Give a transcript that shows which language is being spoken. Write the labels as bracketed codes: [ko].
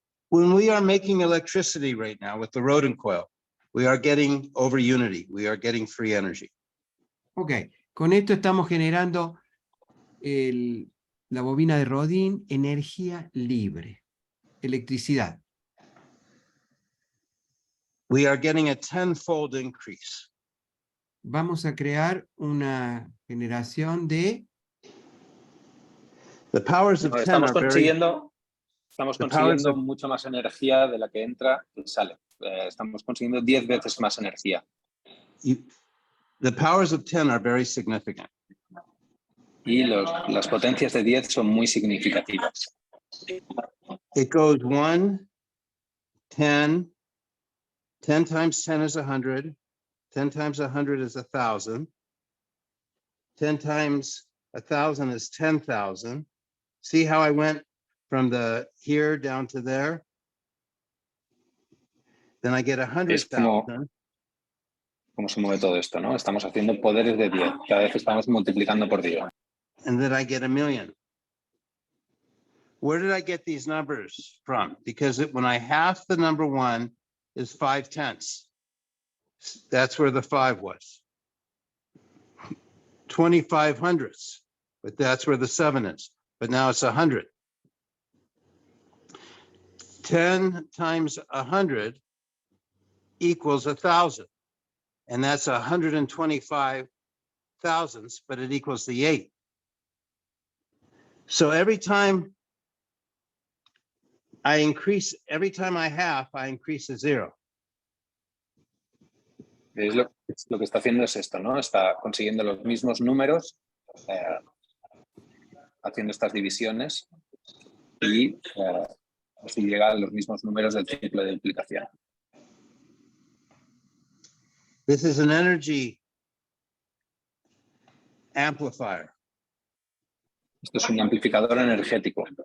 [en] When we are making electricity right now with the Rodin coil, we are getting over unity. We are getting free energy. [es] Ok, con esto estamos generando la bobina de Rodin, energía libre, electricidad. [en] We are getting a 10-fold increase. [es] Vamos a crear una generación de... [en] The powers of 10 are very... [es] Estamos consiguiendo mucha más energía de la que entra y sale. Estamos consiguiendo 10 veces más energía. [en] The powers of 10 are very significant. [es] Y las potencias de 10 son muy significativas. [en] It goes 1, 10, 10 times 10 is 100, 10 times 100 is 1,000, 10 times 1,000 is 10,000. See how I went from the here down to there? Then I get 100,000. [es] ¿Cómo se mueve todo esto, no? Estamos haciendo poderes de 10. Cada vez estamos multiplicando por 10. [en] And then I get 1,000,000. Where did I get these numbers from? Because when I half the number 1 is 5/10. That's where the 5 was. 25 hundredths, but that's where the 7 is. But now it's 100. 10 times 100 equals 1,000. And that's 125 thousandths, but it equals the 8. So every time I increase, every time I half, I increase a 0. [es] Lo que está haciendo es esto, ¿no? Está consiguiendo los mismos números, haciendo estas divisiones y así llega a los mismos números del ciclo de duplicación. [en] This is an energy amplifier. [es] Esto es un amplificador energético.